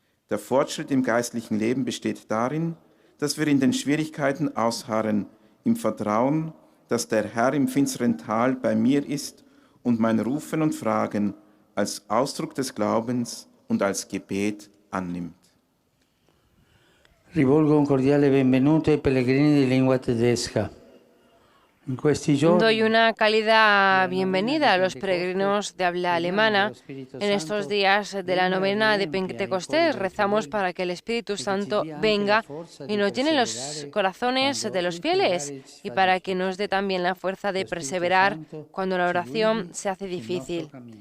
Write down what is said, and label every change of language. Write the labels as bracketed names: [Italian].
[German] Der Fortschritt im geistlichen Leben besteht darin, dass wir in den Schwierigkeiten ausharren, im Vertrauen, dass der Herr im finsteren Tal bei mir ist und mein Rufen und Fragen als Ausdruck des Glaubens und als Gebet annimmt. [Italian] Rivolgo un cordiale benvenuto ai pellegrini di lingua tedesca. [Spanish] Doy una cálida bienvenida a los peregrinos de habla alemana. En estos días de la novena de Pentecostés rezamos para que el Espíritu Santo venga y nos llene los corazones de los fieles y para que nos dé también la fuerza de perseverar cuando la oración se hace difícil.